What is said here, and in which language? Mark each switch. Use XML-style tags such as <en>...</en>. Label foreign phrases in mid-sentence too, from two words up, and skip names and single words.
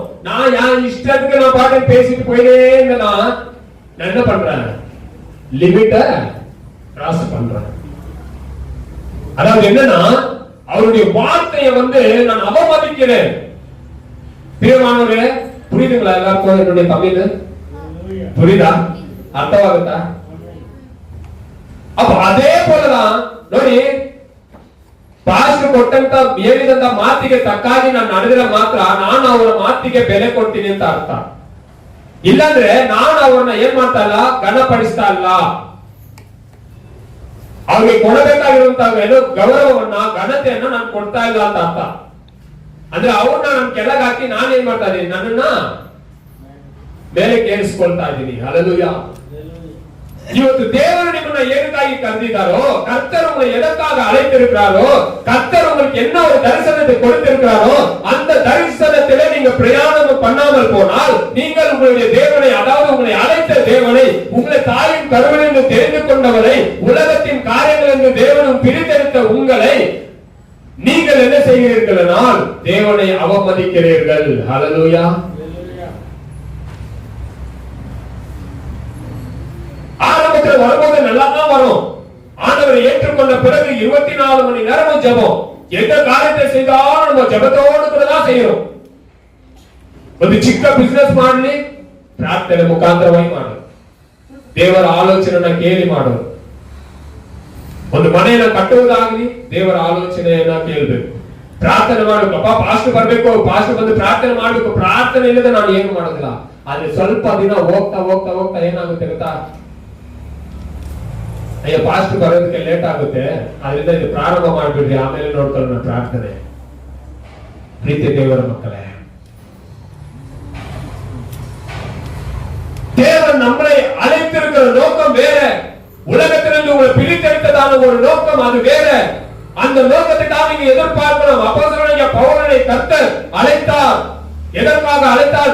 <ta>நான் என் இஷ்டத்துக்கு நான் பாட்டு பேசிட்டு போயிட்டே இருந்தேன்னா நான் என்ன பண்றேன், லிமிட்டை கிராஸ் பண்றேன். அதாவது என்னன்னா, அவருடைய வார்த்தையை வந்து நான் அவமதிக்கிறேன். பிரியமானவரே, புரியுதுங்களா எல்லாருக்கும் என்னுடைய தமிழ்? புரியுதா?</ta> <kn>ಅರ್ಥವಾಗುತ್ತಾ? ಅಪ್ಪ ಅದೇ போலதான் ನೋಡಿ, ಪಾಸ್ಟರ್ ಕೊಟ್ಟಂತ ಹೇಳಿದಂತ ಮಾತಿಗೆ ತಕ್ಕಾಗಿ ನಾನು ನಡೆದರೆ ಮಾತ್ರ ನಾನು ಅವರ ಮಾತಿಗೆ ಬೆಲೆ ಕೊಡ್ತೀನಿ ಅಂತ ಅರ್ಥ. ಇಲ್ಲಾಂದ್ರೆ ನಾನು ಅವರನ್ನ ಏನ್ ಮಾಡ್ತಾ ಇಲ್ಲ, ಘನಪಡಿಸ್ತಾ ಇಲ್ಲ. ಅವ್ರಿಗೆ ಕೊಡಬೇಕಾಗಿರುವಂತಹ ಗೌರವವನ್ನ, ಘನತೆಯನ್ನ ನಾನು ಕೊಡ್ತಾ ಇಲ್ಲ ಅಂತ ಅರ್ಥ. ಅಂದ್ರೆ ಅವ್ರನ್ನ ನಾನು ಕೆಳಗಾಕಿ ನಾನು ಏನ್ ಮಾಡ್ತಾ ಇದ್ದೀನಿ, ನನ್ನನ್ನ ಮೇಲೆ ಕೇಳಿಸ್ಕೊಳ್ತಾ ಇದ್ದೀನಿ. ಹಲ್ಲೆಲೂಯಾ. ಇವತ್ತು ದೇವರು ನಿಮ್ಮನ್ನ ಏನಕ್ಕಾಗಿ</kn> <ta>கர்ந்திருக்காரோ, கர்த்தர் உங்களை எதற்காக அழைத்திருக்கிறாரோ, கர்த்தர் உங்களுக்கு என்ன ஒரு தரிசனத்தை கொடுத்திருக்கிறாரோ, அந்த தரிசனத்திலே நீங்க பிரயாணம் பண்ணாமல் போனால் நீங்கள் உங்களுடைய தேவனை, அதாவது உங்களை அழைத்த தேவனை, உங்களை தாயின் கருவிலிருந்து தெரிந்து கொண்டவரை, உலகத்தின் காரியங்கள் என்று தேவனும் பிரித்தெடுத்த உங்களை நீங்கள் என்ன செய்கிறீர்கள் என்றால் தேவனை அவமதிக்கிறீர்கள். ஹல்லேலூயா. ஆரம்பத்தில் வரும்போது நல்லா தான் வரும். ஆண்டவரை ஏற்றுக்கொண்ட பிறகு 24 மணி நேரமும் ஜெபம். எந்த காரியத்தை செய்தாலும் நம்ம ஜெபத்தோடு தான் செய்யணும்.</ta> <kn>ಒಂದು ಚಿಕ್ಕ ಬಿಸಿನೆಸ್ ಮಾಡಲಿ ಪ್ರಾರ್ಥನೆ ಮುಖಾಂತರವಾಗಿ ಮಾಡೋದು, ದೇವರ ಆಲೋಚನೆಯನ್ನ ಕೇಳಿ ಮಾಡೋದು. ಒಂದು ಮನೆಯನ್ನ ಕಟ್ಟುವುದಾಗಲಿ ದೇವರ ಆಲೋಚನೆಯನ್ನ ಕೇಳಬೇಕು, ಪ್ರಾರ್ಥನೆ ಮಾಡಬೇಕು. ಅಪ್ಪ ಪಾಸ್ಟರ್ ಬರಬೇಕು, ಪಾಸ್ಟರ್ ಬಂದು ಪ್ರಾರ್ಥನೆ ಮಾಡಬೇಕು. ಪ್ರಾರ್ಥನೆ ಇಲ್ಲದೆ ನಾನು ಏನು ಮಾಡೋದಿಲ್ಲ. ಆದ್ರೆ ಸ್ವಲ್ಪ ದಿನ ಹೋಗ್ತಾ ಹೋಗ್ತಾ ಹೋಗ್ತಾ ಏನಾಗುತ್ತೆ ಗೊತ್ತಾ, ಅಯ್ಯೋ ಪಾಸ್ಟರ್ ಬರೋದಕ್ಕೆ ಲೇಟ್ ಆಗುತ್ತೆ, ಅದರಿಂದ ಇದು ಪ್ರಾರಂಭ ಮಾಡ್ಬಿಡ್ರಿ, ಆಮೇಲೆ ನೋಡ್ಕೊಳ್ಳೋಣ ಪ್ರಾರ್ಥನೆ. ಪ್ರೀತಿ ದೇವರ ಮಕ್ಕಳೇ,</kn> <ta>தேவன் நம்மளை அழைத்திருக்கிற நோக்கம் வேற. உலகத்திலிருந்து உங்களை பிரித்தெடுத்ததான ஒரு நோக்கம், அது வேற. அந்த நோக்கத்துக்காக நீங்க எதிர்பார்க்கணும். அப்போஸ்தலனாகிய பவுலை கர்த்தர் அழைத்தார். எதற்காக அழைத்தார்?</ta>